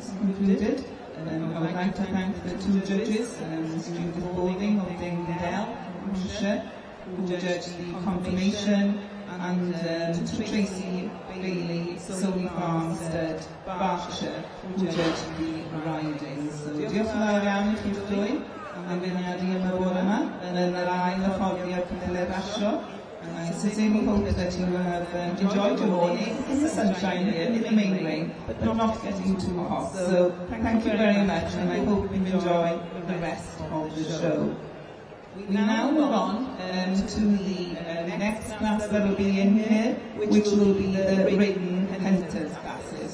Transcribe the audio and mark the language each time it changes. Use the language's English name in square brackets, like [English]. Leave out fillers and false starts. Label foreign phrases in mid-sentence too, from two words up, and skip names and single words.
[English] concluded, I would like to thank the two judges, Judith Balding of Dale, Hampshire, who judged the confirmation, and Tracy Bailey, Solly Farmstead, Berkshire, who judged the riding. [Welsh] So diolch yn fawr iawn I chi'ch dwy am feirniadu yn y bore yma, yn yr ail hyfforddiad cynhyrchu rasio. [English] And I sincerely hope that you have enjoyed your morning in the sunshine here, in the main ring, but not getting too hot. So thank you very much, and I hope you enjoy the rest of the show. We now move on to the next class that will be in here, which will be the ridden hunters classes.